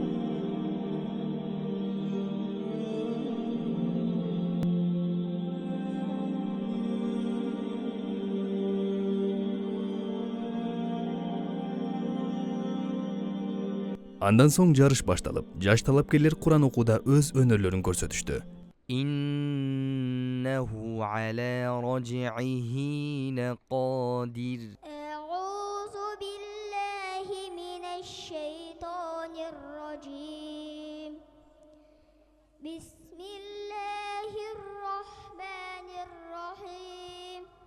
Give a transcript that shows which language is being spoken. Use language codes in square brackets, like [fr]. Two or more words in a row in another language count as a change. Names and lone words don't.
[ky] Андан соң жарыш башталып, жаш талапкерлер Куран окууда өз өнөрлөрүн көрсөтүштү. [ar] إنه على رجعه لقادر أعوذ بالله من الشيطان الرجيم بسم الله الرحمن الرحيم